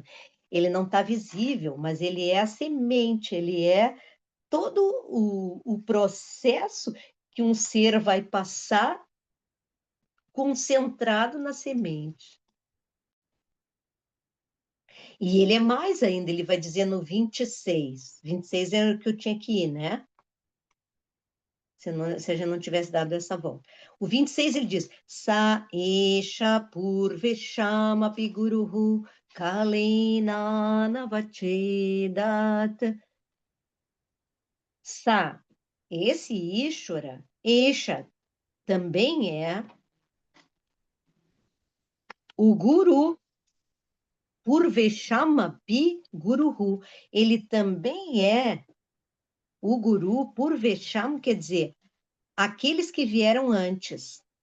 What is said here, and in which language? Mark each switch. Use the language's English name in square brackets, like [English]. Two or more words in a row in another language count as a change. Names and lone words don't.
[Portuguese] Ele não está visível, mas ele é a semente, ele é todo o processo que um ser vai passar concentrado na semente. E ele é mais ainda, ele vai dizer no 26. 26 era o que eu tinha que ir, né? Se a gente não tivesse dado essa volta. O 26 ele diz: [Sanskrit] स एष पूर्वेषामपि गुरुः कालेनानवच्छेदात्. [Portuguese] Sa, esse Ishvara, Esha, também é o guru, [Sanskrit] पूर्वेषामपि गुरुः. [Portuguese] Ele também é o guru, purvesham, quer dizer, aqueles que vieram antes.